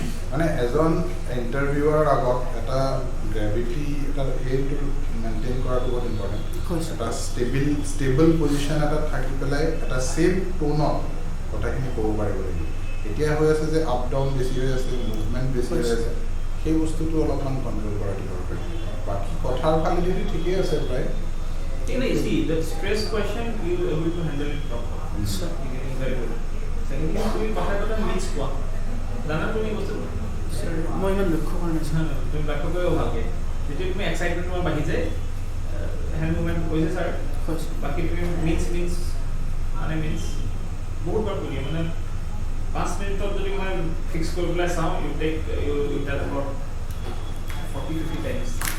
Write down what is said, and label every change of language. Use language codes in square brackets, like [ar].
[as] মানে এজন ইণ্টাৰভিউৰ আগত এটা গ্ৰেভিটি এটা এইটো মেইনটেইন কৰাটো বহুত ইম্পৰ্টেণ্ট। এটা ষ্টেবল পজিশ্যন এটা থাকি পেলাই এটা ছেম টোনত কথাখিনি ক'ব পাৰিব লাগিব। এতিয়া হৈ আছে যে আপ ডাউন বেছি হৈ আছে, মুভমেণ্ট বেছি হৈ আছে, সেই বস্তুটো অলপমান কণ্ট্ৰল কৰাটো দৰকাৰ। বাকী কথাৰ ফালেদি ঠিকেই আছে প্ৰায়। [en] See, the stress question you are able to handle it properly. Very good. Secondly, [as] তুমি কথা মিক্স কোৱা। জানা তুমি বস্তুটো? মই ইমান লক্ষ্য কৰা নাই স্যার। তুমি লক্ষ্য কৰিও ভালকে। যেতিয়া তুমি এক্সাইটমেণ্ট তোমাৰ বাঢ়ি যায়, হেণ্ড মুভমেণ্ট কৈছে ছাৰ, বাকী তুমি মিক্স মানে মিক্স বহুত বাৰ কৰি মানে 5 মিনিটত যদি মই ফিক্স কৰি পেলাই চাওঁ, [en] You take you tell about 40-50 times.